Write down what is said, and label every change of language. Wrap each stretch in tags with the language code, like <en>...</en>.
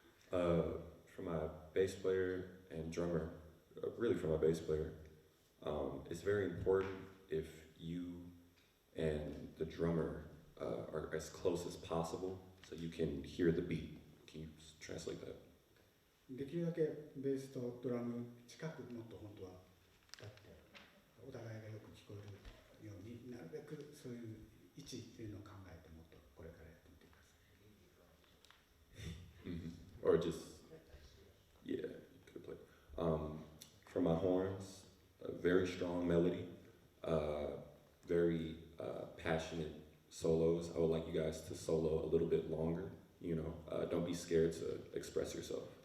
<en>For my bass player and drummer, really for my bass player, it's very important if you and the drummer are as close as possible so you can hear the beat. Can you translate that?</en> <ja>できるだけベースとドラム近くもっと本当は立ってお互いがよく聞こえるようになるべくそういう位置っていうのを考えてもっとこれからやってみてください。</ja> <en>Or just, yeah, you could play. For my horns, a very strong melody, very passionate solos. I would like you guys to solo a little bit longer, you know. Don't be scared to express yourself.</en>